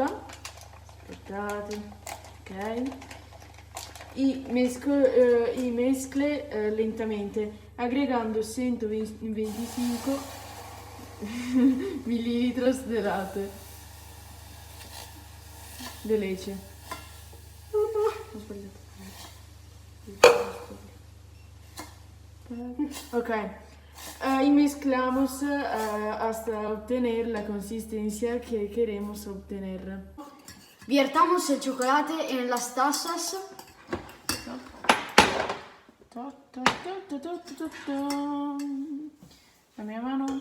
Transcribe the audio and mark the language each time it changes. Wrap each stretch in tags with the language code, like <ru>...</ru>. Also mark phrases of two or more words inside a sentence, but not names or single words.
<it>Aspettate, ok.</it> <es>Y mezcle lentamente, agregando 125 mililitros de latte. De leche.</es> <it>Ho sbagliato.</it> <es>Ok, y mezclamos hasta obtener la consistencia que queremos obtener. Viertamos el chocolate en las tazas.</es> <it>La mia mano.</it>